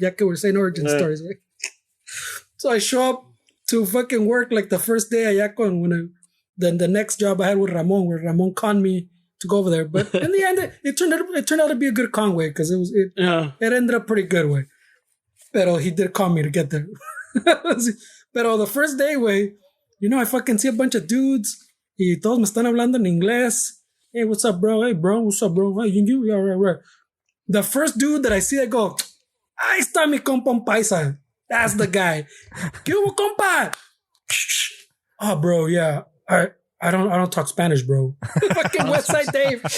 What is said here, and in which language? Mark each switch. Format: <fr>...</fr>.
<en>Yeah, we're saying origin stories, right? So I show up to fucking work like the first day then the next job I had with Ramon, where Ramon conned me to go over there. But in the end, it turned out to be a good con way, because it ended up pretty good way.</en> <es>Pero</es> <en>he did con me to get there. Pero the first day, way, I fucking see a bunch of dudes.</en> <es>Y todos me están hablando en inglés.</es> <en>Hey, what's up, bro? Hey, bro, what's up, bro? Hey, you? Yeah, right. The first dude that I see, I go,</en> <es>ahí está mi compa paisa.</es> <en>That's the guy.</en> <es>¿Qué hubo, compa?</es> <en>Oh, bro, yeah. I don't talk Spanish, bro. Fucking Westside Dave.</en>